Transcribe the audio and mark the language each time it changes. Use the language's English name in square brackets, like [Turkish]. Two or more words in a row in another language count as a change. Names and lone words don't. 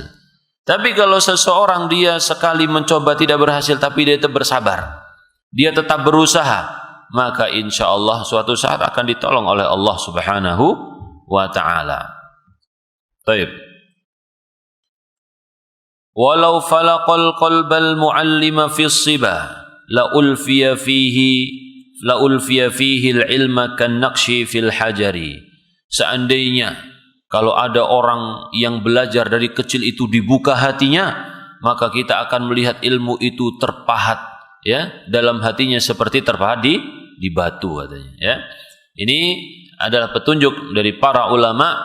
[Indonesian] Tapi kalau seseorang dia sekali mencoba tidak berhasil, tapi dia tetap bersabar, dia tetap berusaha, maka [Arabic] إن شاء الله [Indonesian] suatu saat akan ditolong oleh Allah [Arabic] سبحانه وتعالى. Baik. ولو فلق القلب المعلم في الصبا لألفي فيه العلم كالنقش في الحجر. [Indonesian] Seandainya kalau ada orang yang belajar dari kecil itu dibuka hatinya, maka kita akan melihat ilmu itu terpahat, ya, dalam hatinya seperti terpahat di batu, katanya, ya. Ini adalah petunjuk dari para ulama.